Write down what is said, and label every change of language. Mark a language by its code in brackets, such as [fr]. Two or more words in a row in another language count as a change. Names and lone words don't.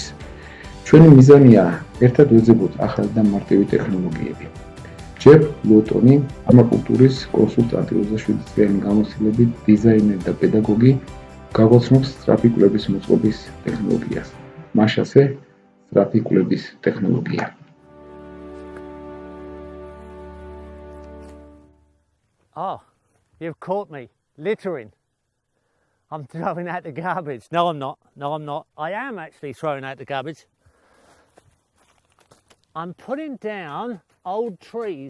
[ka] ჩვენი მიზანია ერთად ვეძებოთ ახალი და მარტივი ტექნოლოგიები. ჯერ ლოტონი, პერმაკულტურის კონსულტანტი 27 წლიანი გამოცდილებით დიზაინერი და პედაგოგი გაგვაცნობს სწრაფი კვლების მოწყობის ტექნოლოგიას. მაშასე სწრაფი კვლების ტექნოლოგია. [en] Oh, you've caught me littering. I'm throwing out the garbage. No, I'm not. No, I'm not. I am actually throwing out the garbage. I'm putting down old trees.